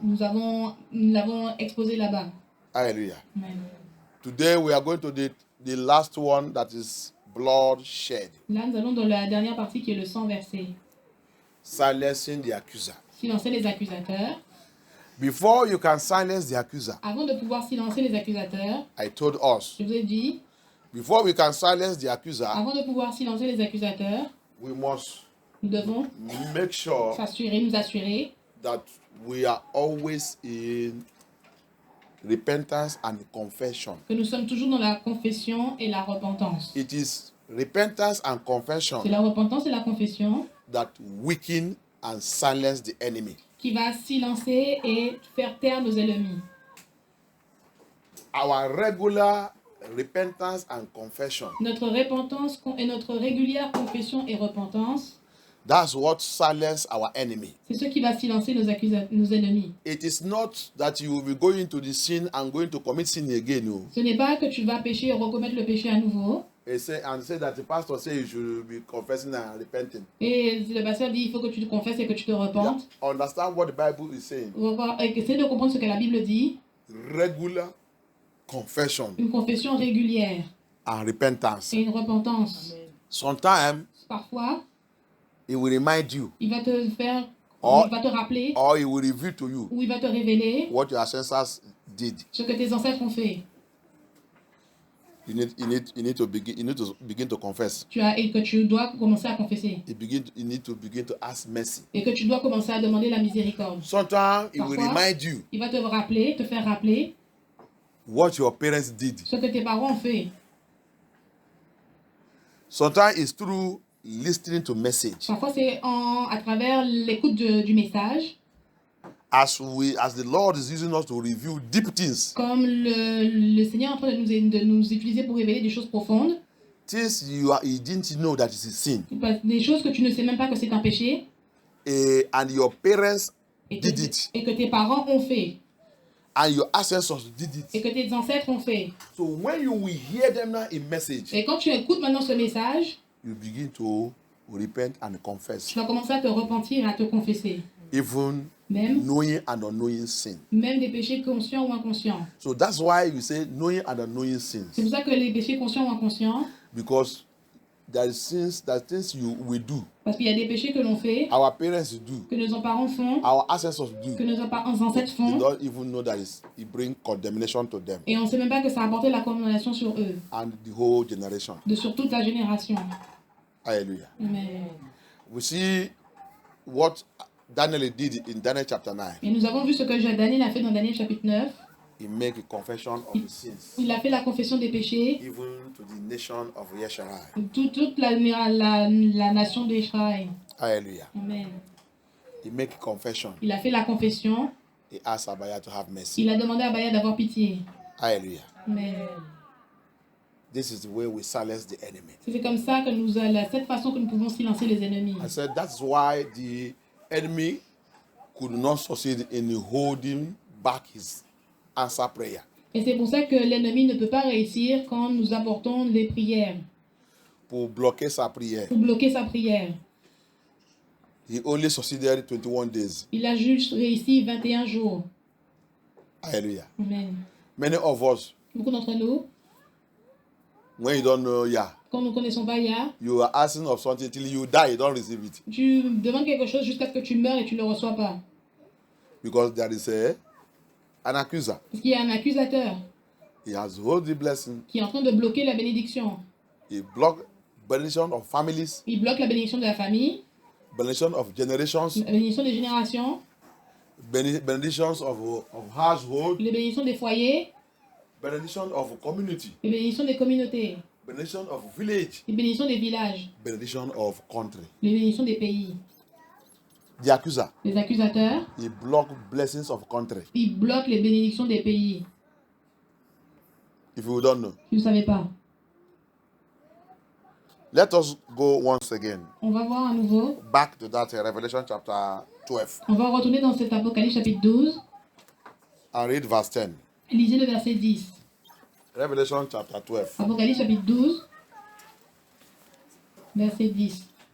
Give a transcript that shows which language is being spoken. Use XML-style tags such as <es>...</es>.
<fr>Nous l'avons exposé là-bas. Hallelujah. Amen.</fr> <en>Today we are going to the last one, that is blood shed.</en> <fr>Là, nous allons dans la dernière partie qui est le sang versé.</fr> <en>Silencing the accuser.</en> <fr>Silencer les accusateurs.</fr> <en>Before you can silence the accuser,</en> <fr>Avant de pouvoir silencer les accusateurs,</fr> <en>I told us,</en> <fr>je vous ai dit,</fr> <en>before we can silence the accuser,</en> <fr>avant de pouvoir silencer les accusateurs,</fr> <en>we must</en> <fr>nous devons</fr> <en>make sure</en> <fr>nous assurer</fr> <en>that we are always in repentance and confession.</en> <fr>Que nous sommes toujours dans la confession et la repentance.</fr> <en>It is repentance and confession</en> <fr>C'est la repentance et la confession</fr> <en>that weaken and silence the enemy.</en> <fr>qui va silencer et faire taire nos ennemis.</fr> <en>Our regular repentance and confession,</en> <fr>Notre repentance et notre régulière confession et repentance,</fr> <en>that's what silence our enemy.</en> <fr>c'est ce qui va silencer nos ennemis.</fr> <en>It is not that you will be going to the sin and going to commit sin again. No.</en> <fr>Ce n'est pas que tu vas pécher et recommettre le péché à nouveau.</fr> <en>And say that the pastor say you should be confessing and repenting.</en> <fr>Et le pasteur dit il faut que tu te confesses et que tu te repentes.</fr> <en>Understand what the Bible is saying.</en> <fr>Essaye de comprendre ce que la Bible dit.</fr> <en>Regular confession</en> <fr>Une confession régulière</fr> <en>and repentance.</en> <fr>et une repentance.</fr> <en>Sometimes</en> <fr>Parfois,</fr> <en>it will remind you,</en> <fr>il va te faire,</fr> <en>or,</en> <fr>il va te rappeler</fr> <en>or it will reveal to you</en> <fr>ou il va te révéler</fr> <en>what your ancestors did.</en> <fr>ce que tes ancêtres ont fait.</fr> <en>You need to begin to confess.</en> <fr>Et que tu dois commencer à confesser.</fr> <en>You need to begin to ask mercy.</en> <fr>Et que tu dois commencer à demander la miséricorde.</fr> <en>Sometimes it will</en> <fr>Parfois,</fr> <en>remind you</en> <fr>il va te rappeler, te faire rappeler</fr> <en>what your parents did.</en> <fr>ce que tes parents ont fait.</fr> <en>Sometimes it's through listening to message.</en> <fr>Parfois, c'est à travers l'écoute du message.</fr> <en>As the Lord is using us to review deep things.</en> <fr>Comme le Seigneur est en train de nous utiliser pour révéler des choses profondes.</fr> <en>Things you didn't know that it's a sin.</en> <fr>Des choses que tu ne sais même pas que c'est un péché.</fr> <en>And your parents did it.</en> <fr>Et que tes parents ont fait.</fr> <en>And your ancestors did it.</en> <fr>Et que tes ancêtres ont fait.</fr> <en>So when you will hear them now in message,</en> <fr>Et quand tu écoutes maintenant ce message,</fr> <en>you begin to repent and confess.</en> <fr>tu vas commencer à te repentir et à te confesser.</fr> <en>Even</en> <fr>Même</fr> <en>knowing and unknowing sin.</en> <fr>Même des péchés conscients ou inconscients.</fr> <en>So that's why you say knowing and unknowing sins.</en> <fr>C'est pour ça que les péchés conscients ou inconscients,</fr> <en>Because there are things you will do.</en> <fr>parce qu'il y a des péchés que l'on fait,</fr> <en>Our parents do.</en> <fr>que nos parents font,</fr> <en>Our ancestors do.</en> <fr>que nos ancêtres</fr> <en>They</en> <fr>font,</fr> <en>don't even know that it brings condemnation to them</en> <fr>et on ne sait même pas que ça a apporté la condamnation sur eux,</fr> <en>and the whole generation.</en> <fr>sur toute la génération. Hallelujah. Amen.</fr> <en>We see what Daniel did in Daniel chapter 9.</en> <fr>Et nous avons vu ce que Daniel a fait dans Daniel chapitre 9.</fr> <en>He made a confession of his sins,</en> <fr>Il a fait la confession des péchés,</fr> <en>even to the nation of Yesharai.</en> <fr>toute la nation d'Israël. Hallelujah. Amen.</fr> <en>He made a confession.</en> <fr>Il a fait la confession.</fr> <en>He asked Abaya to have mercy.</en> <fr>Il a demandé à Baya d'avoir pitié. Hallelujah. Amen.</fr> <en>This is the way we silence the enemy.</en> <fr>C'est comme ça que cette façon que nous pouvons silencer les ennemis.</fr> <en>I said that's why the enemy could not succeed in holding back his answer prayer.</en> <fr>Et c'est pour ça que l'ennemi ne peut pas réussir quand nous apportons les prières, Pour bloquer sa prière. pour bloquer sa prière.</fr> <en>He only succeeded 21 days.</en> <fr>Il a juste réussi 21 jours. Hallelujah. Amen.</fr> <en>Many of us,</en> <fr>Beaucoup d'entre nous,</fr> <en>when you don't know,</en> <fr>quand nous ne connaissons pas Yah,</fr> <en>you are asking of something till you die, you don't receive it.</en> <fr>tu demandes quelque chose jusqu'à ce que tu meurs et tu ne le reçois pas.</fr> <en>Because there is an accuser.</en> <fr>Parce qu'il y a un accusateur</fr> <en>He has hold the blessing.</en> <fr>qui est en train de bloquer la bénédiction.</fr> <en>He blocked benediction of families,</en> <fr>Il bloque la bénédiction de la famille,</fr> <en>benediction of generations,</en> <fr>la bénédiction des générations,</fr> <en>benedictions of household,</en> <fr>les bénédictions des foyers,</fr> <en>benediction of community,</en> <fr>les bénédictions des communautés,</fr> <en>benediction of village,</en> <fr>les bénédictions des villages,</fr> <en>benediction of country.</en> <fr>les bénédictions des pays.</fr> <en>The accuser,</en> <fr>Les accusateurs,</fr> <en>he blocked blessings of country.</en> <fr>ils bloquent les bénédictions des pays.</fr> <en>If you don't know,</en> <fr>Vous ne savez pas.</fr> <en>let us go once again</en> <fr>On va voir à nouveau.</fr> <en>back to that Revelation chapter 12</en> <fr>On va retourner dans cet Apocalypse chapitre 12.</fr> <en>and read verse 10.</en> <fr>Lisez le verset 10.</fr> <en>Revelation chapter 12.</en> <fr>Apocalypse chapitre 12, verset 10.</fr>